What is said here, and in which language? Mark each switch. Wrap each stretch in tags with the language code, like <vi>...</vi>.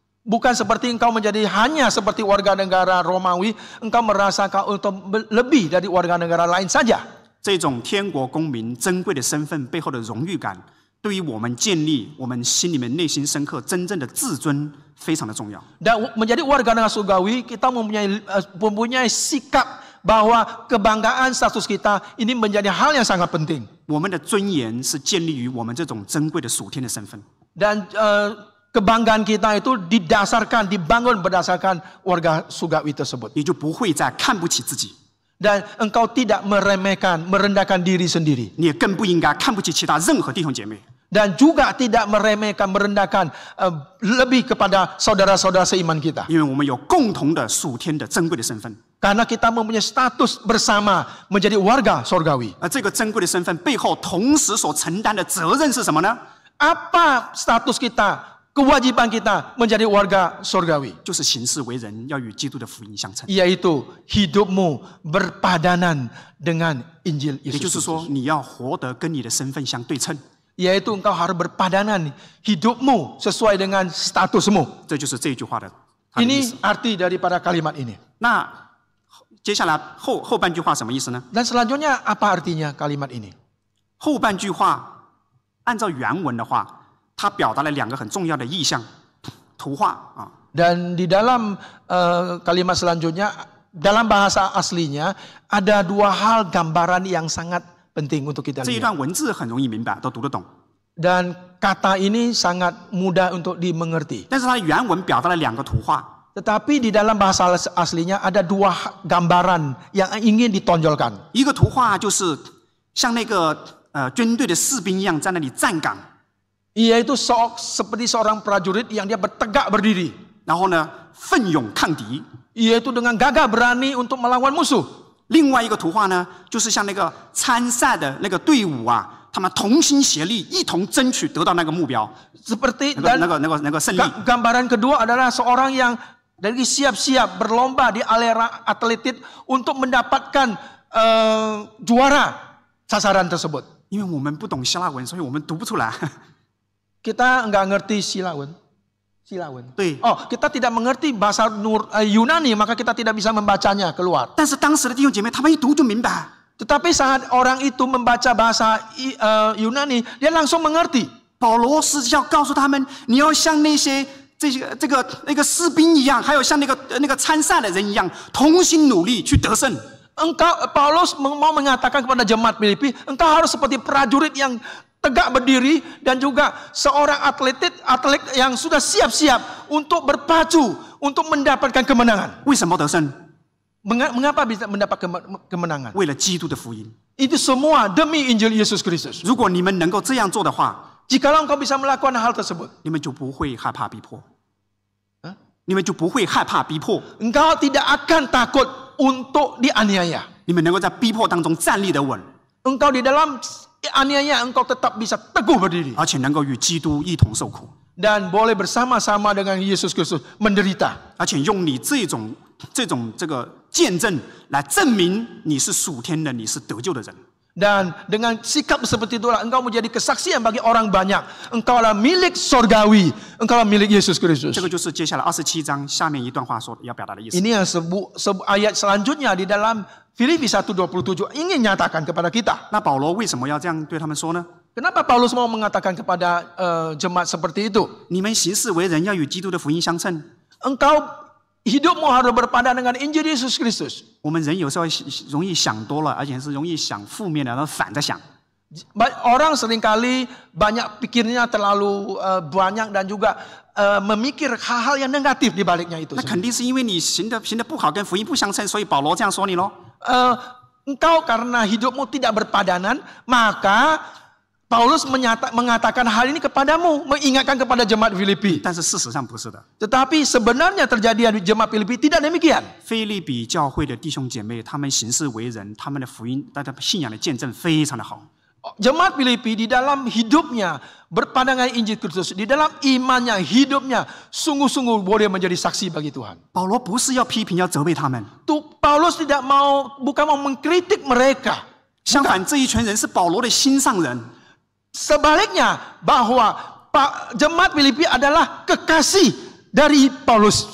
<id>Bukan seperti engkau menjadi hanya seperti warga negara Romawi, engkau merasa kau lebih dari warga negara lain saja.</id> <zh>这种天国公民珍贵的身份背后的荣誉感，对于我们建立我们心里面内心深刻真正的自尊非常的重要。</zh> <id>Dan menjadi warga negara surgawi, kita mempunyai sikap bahwa kebanggaan status kita ini menjadi hal yang sangat penting.</id> <zh>我们的尊严是建立于我们这种珍贵的属天的身份。</zh> <id>Dan kebanggaan kita itu dibangun berdasarkan warga surgawi tersebut.</id> <zh>你就不会再看不起自己，</zh> <id>Dan engkau tidak merendahkan diri sendiri.</id> <zh>你也更不应该看不起其他任何弟兄姐妹。</zh> <id>Dan juga tidak merendahkan lebih kepada saudara-saudara seiman kita.</id> <zh>因为我们有共同的属天的珍贵的身份，</zh> <id>Karena kita mempunyai status bersama menjadi warga surgawi.</id> <zh>而这个珍贵的身份背后，同时所承担的责任是什么呢？</zh> <id>Apa status kita, kewajiban kita menjadi warga surgawi?</id> <zh>就是行事为人要与基督的福音相称。</zh> <id>Yaitu hidupmu berpadanan dengan Injil</id> <zh>也就</zh> <id>Yesus</id> <zh>是说，</zh> <id>Kristus.</id> <zh>你要活得跟你的身份相对称。</zh> <id>Yaitu engkau harus berpadanan hidupmu sesuai dengan statusmu.</id> <zh>这就是这句话的它的意思。</zh> <id>Ini arti daripada kalimat ini.</id> <zh>那接下来后半句话什么意思呢？</zh> <id>Dan selanjutnya apa artinya kalimat ini?</id> <zh>后半句话按照原文的话，它表达了两个很重要的意象，图画啊。</zh> <id>Dan di dalam kalimat selanjutnya, dalam bahasa aslinya ada dua hal gambaran yang sangat penting untuk kita</id> <zh>这一</zh> <id>lihat.</id> <zh>段文字很容易明白，都读得懂。</zh> <id>Dan kata ini sangat mudah untuk dimengerti.</id> <zh>但是它原文表达了两个图画，</zh> <id>Tetapi di dalam bahasa aslinya ada dua gambaran yang ingin ditonjolkan.</id> <zh>一个图画就是像那个军队的士兵一样在那里站岗，</zh> <id>Yaitu seperti seorang prajurit yang dia bertegak berdiri.</id> <zh>然后呢奋勇抗敌。</zh> <id>Yaitu dengan gagah berani untuk melawan musuh.</id> <zh>另外一个图画呢，就是像那个参赛的那个队伍啊，他们同心协力，一同争取得到那个目标，</zh> <id>Seperti</id> <zh>那个胜利。</zh> <id>gambaran kedua adalah seorang yang dari siap-siap berlomba di arena atletik untuk mendapatkan juara sasaran tersebut.</id> <zh>因为我们不懂希腊文，所以我们读不出来。</zh> <id>Kita nggak ngerti silawan.</id> <zh>对，</zh> <id>Oh, kita tidak mengerti bahasa Yunani, maka kita tidak bisa membacanya keluar.</id> <zh>但是当时的弟兄姐妹，他们一读就明白。</zh> <id>Tetapi saat orang itu membaca bahasa Yunani, dia langsung mengerti.</id> <zh>保罗是要告诉他们，你要像那些那个士兵一样，还有像那个参赛的人一样，同心努力去得胜。</zh> <id>Paulus mau mengatakan kepada jemaat Filipi, engkau harus seperti prajurit yang tegak berdiri dan juga seorang atlet yang sudah siap-siap untuk berpacu untuk mendapatkan kemenangan.</id> <zh>为什么得胜？</zh> <id>Mengapa bisa mendapat kemenangan?</id> <zh>为了基督的福音。</zh> <id>Itu semua demi Injil Yesus Kristus.</id> <zh>如果你们能够这样做的话，</zh> <id>Jikalau engkau bisa melakukan hal tersebut,</id> <zh>你们就不会害怕逼迫。你们就不会害怕逼迫。</zh> <id>engkau tidak akan takut untuk dianiaya.</id> <zh>你们能够在逼迫当中站立得稳，</zh> <id>Engkau di dalam aniaya engkau tetap bisa teguh berdiri</id> <zh>而且能够与基督一同受苦，</zh> <id>dan boleh bersama-sama dengan Yesus Kristus menderita.</id> <zh>而且用你这种见证来证明你是属天的，你是得救的人。</zh> <id>Dan dengan sikap seperti itulah engkau menjadi kesaksian bagi orang banyak. Engkau adalah milik sorgawi. Engkau adalah milik Yesus Kristus.</id> <zh>这个就是接下来27章下面一段话所要表达的意思。</zh> <id>Ini yang ayat selanjutnya di dalam Filipi 1:27 ingin nyatakan kepada kita.</id> <zh>那保罗为什么要这样对他们说呢？</zh> <id>Kenapa Paulus mau mengatakan kepada jemaat seperti itu?</id> <zh>你们行事为人要与基督的福音相称。</zh> <id>Engkau hidupmu harus berpadan dengan Injil Yesus Kristus.</id> <zh>我们人有时候容易想多了，而且是容易想负面的，然后反着想。</zh> <id>Orang seringkali banyak pikirnya terlalu banyak dan juga memikir hal-hal yang negatif di baliknya itu.</id> <zh>那肯定是因为你行得不好，跟福音不相称，所以保罗这样说你咯。</zh> <id>Engkau karena hidupmu tidak berpadanan, maka Paulus mengatakan hal ini kepadamu, mengingatkan kepada jemaat Filipi.</id> <zh>但是事实上不是的。</zh> <id>Tetapi sebenarnya terjadi di jemaat Filipi tidak demikian.</id> <zh>腓立比教会的弟兄姐妹，他们行事为人，他们的福音，他的信仰的见证非常的好。</zh> <id>Jemaat Filipi di dalam hidupnya berpandangan Injil Kristus, di dalam imannya, hidupnya sungguh-sungguh boleh menjadi saksi bagi Tuhan.</id> <zh>保罗不是要批评、要责备他们，</zh> <id>Paulus bukan mau mengkritik mereka.</id> <zh>相反，这一群人是保罗的心上人。</zh> <id>Sebaliknya bahwa jemaat Filipi adalah kekasih dari Paulus.</id>